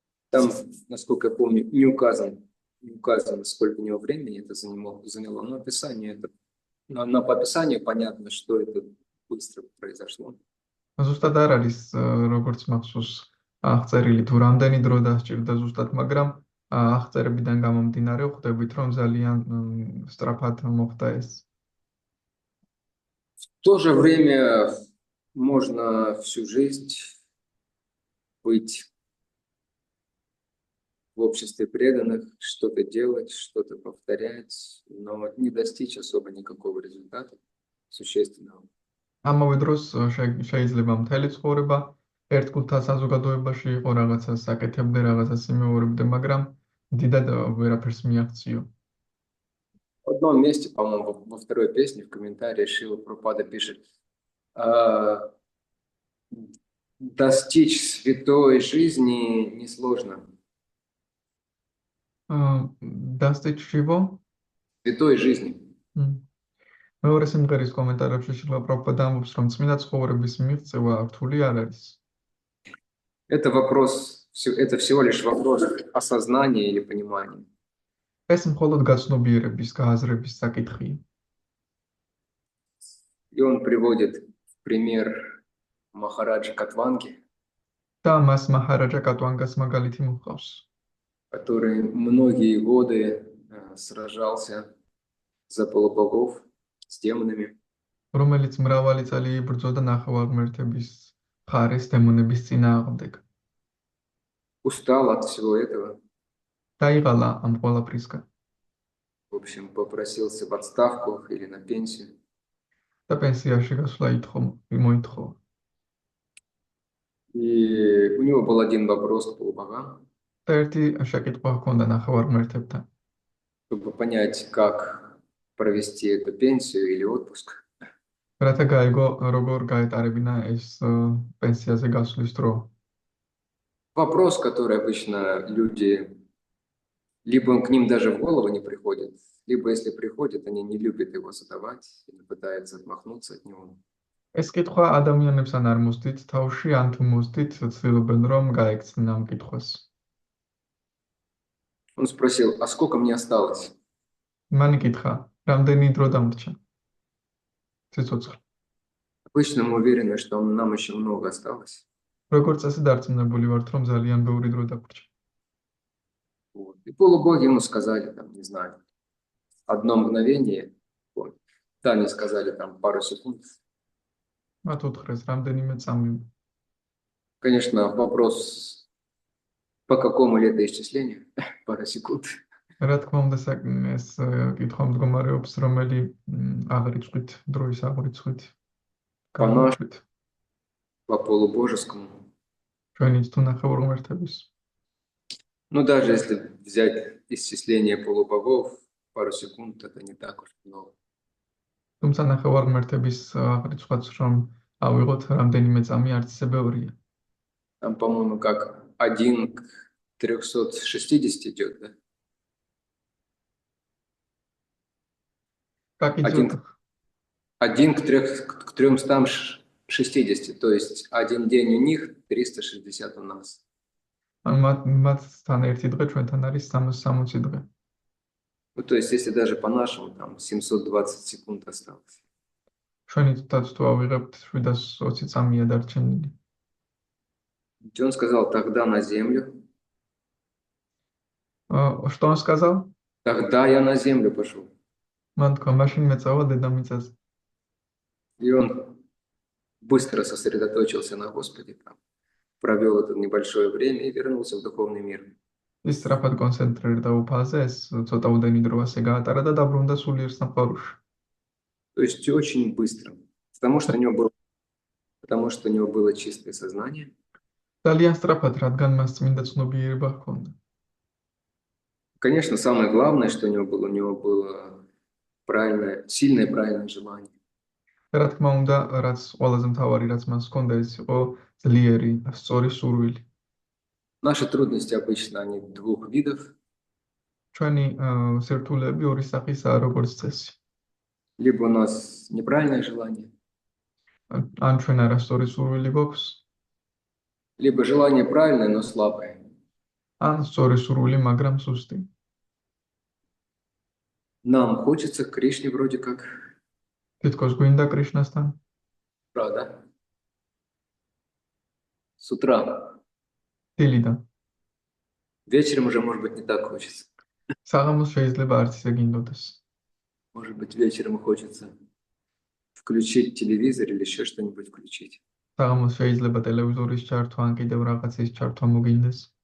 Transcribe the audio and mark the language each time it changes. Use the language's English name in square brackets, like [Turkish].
[Russian] Там, насколько я помню, не указано, сколько у него времени это заняло. Но описание это, по описанию понятно, что это быстро произошло. [Georgian] ზუსტად არ არის როგორც მახსოვს აღწერილი თუ რამდენი დრო დასჭირდა ზუსტად, მაგრამ აღწერებიდან გამომდინარე ხვდებით, რომ ძალიან სწრაფად მოხდა ეს. [Russian] В то же время можно всю жизнь быть в обществе преданных, что-то делать, что-то повторять, но не достичь особо никакого результата существенного. [Georgian] ამავე დროს შეიძლება მთელი ცხოვრება ერთ კუთხა საზოგადოებაში იყო, რაღაცას აკეთებდე, რაღაცას იმეორებდე, მაგრამ დიდად ვერაფერს მიაღწიო. [Russian] В одном месте, по-моему, во второй песне в комментарии Шрила Прабхупада пишет: достичь святой жизни несложно. დასტიჩ შივო Святой жизни. [Georgian] მეორე სიმღერის კომენტარებში შრილა პრაბჰუპადა ამბობს, რომ წმინდა ცხოვრების მიღწევა რთული არ არის. [Russian] Это всего лишь вопрос осознания или понимания. [Georgian] ეს მხოლოდ გაცნობიერების, გააზრების საკითხია. [Russian] И он приводит в пример Махараджа Катванги, [Georgian] და მას მაჰარაჯა კატვანგას მაგალითი მოჰყავს, [Russian] который многие годы сражался за полубогов с демонами. [Georgian] რომელიც მრავალი წელი იბრძოდა ნახევარღმერთების მხარეს დემონების წინააღმდეგ. [Russian] Устал от всего этого. [Georgian] დაიღალა ამ ყველაფრისგან [Russian] В общем, попросился в отставку или на пенсию. [Georgian] და პენსიაში გასვლა მოითხოვა. [Russian] И у него был один вопрос к полубогам, [Georgian] და ერთი შეკითხვა ჰქონდა ნახევარღმერთებთან, [Russian] чтобы понять, как провести эту пенсию или отпуск. [Georgian] რათა გაიგო როგორ გაეტარებინა ეს პენსიაზე გასვლის დრო. [Russian] Вопрос, который обычно люди, либо к ним даже в голову не приходит, либо если приходит, они не любят его задавать или пытаются отмахнуться от него. [Georgian] ეს კითხვა ადამიანებს ან არ მოსდით თავში, ან თუ მოსდით, ცდილობენ რომ გაექცნენ ამ კითხვას. [Russian] Он спросил: а сколько мне осталось? [Georgian] მან იკითხა, რამდენი დრო დამრჩა? ციცოცხლე. [Russian] Обычно мы уверены, что нам еще много осталось. [Georgian] როგორც წესი დარწმუნებული варთ, რომ ძალიან ბევრი დრო დაგვრჩა. [Russian] Вот. И полубоги ему сказали, там, не знаю, одно мгновение. Вот. Да, они сказали там пару секунд. [Georgian] მათ უთხრეს რამდენიმე წამი. [Russian] Конечно, вопрос, по какому летоисчислению? Пара секунд. [Georgian] რა თქმა უნდა, ეს კითხვა მდგომარეობს, რომელი აღრიცხვით, დროის აღრიცხვით. [Russian] По-нашему, по полубожескому. [Georgian] ჩვენიც თუ ნახევარღმერთების. [Russian] Ну, даже если взять исчисление полубогов, пару секунд, это не так уж много. [Georgian] თუმცა ნახევარღმერთების აღრიცხვაც რომ ავიღოთ, რამდენიმე წამი არც ისე ბევრია. [Russian] Там, по-моему, как 1 к 360 идет, да? 1 к 360, то есть один день у них, 360 у нас. [Georgian] მათთან ერთი დღე ჩვენთან არის 360 დღე. [Russian] Ну, то есть, если даже по-нашему, там 720 секунд осталось. [Georgian] ჩვენი თუ ავიღებთ 720 წამია დარჩენილი. [Russian] И он сказал: тогда на землю. Что он сказал? Тогда я на землю пошел. [Georgian] მან თქვა, მაშინ მეწავა დედამიწაზე. [Russian] И он быстро сосредоточился на Господе, там, провел это небольшое время и вернулся в духовный мир. [Georgian] ის სწრაფად კონცენტრირდა უფალზე, ეს ცოტა უდენი დრო ასე გაატარა და დაბრუნდა სულიერ სამყაროში. [Russian] То есть очень быстро, потому что у него было чистое сознание. [Georgian] ძალიან სწრაფად, რადგან მას წმინდა ცნობიერება ჰქონდა. [Russian] Конечно, самое главное, что у него было сильное правильное желание. [Georgian] რა თქმა უნდა, რაც ყველაზე მთავარი, რაც მას ჰქონდა, ეს იყო ძლიერი, სწორი სურვილი. [Russian] Наши трудности обычно они двух видов. [Georgian] ჩვენი სირთულეები ორი სახისაა, როგორც წესი. [Russian] Либо у нас неправильное желание, [Georgian] ან ჩვენ არასწორი სურვილი გვაქვს, [Russian] либо желание правильное, но слабое. [Georgian] ან სწორი სურვილი, მაგრამ სუსტი. [Russian] Нам хочется к Кришне вроде как. [Georgian] თითქოს გვინდა კრიშნასთან. [Russian] Правда? С утра. [Georgian] დილიდან. [Russian] Вечером уже, может быть, не так хочется. [Georgian] საღამოს შეიძლება არც ისე გინდოდეს. [Russian] Может быть, вечером хочется включить телевизор или еще что-нибудь включить. [Georgian] საღამოს შეიძლება ტელევიზორის ჩართვა ან კიდევ რაღაცის ჩართვა მოგინდეს.